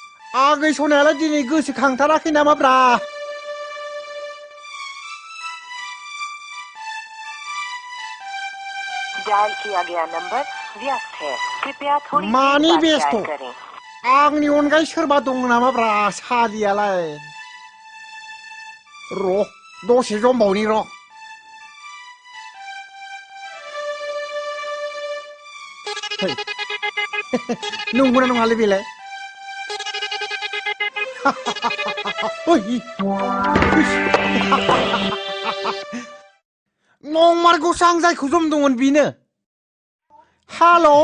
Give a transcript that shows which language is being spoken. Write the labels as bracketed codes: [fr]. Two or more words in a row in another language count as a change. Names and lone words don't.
[brx] आगै सनायालाय दिनै गोसोखांथाराखै नामाब्रा [hi] डायल किया गया नंबर व्यस्त है कृपया थोड़ी [brx] मानि [hi] देर बाद [brx] बेस्थ' [hi] डायल करें [brx] आंनि अनगायै सोरबा दं नामाब्रा सालियालाय र' दसे जमबावनि र' नंगौना नङालै बेलाय नंमारगौसो आं जायखौ जमदोंमोन बेनो हेल'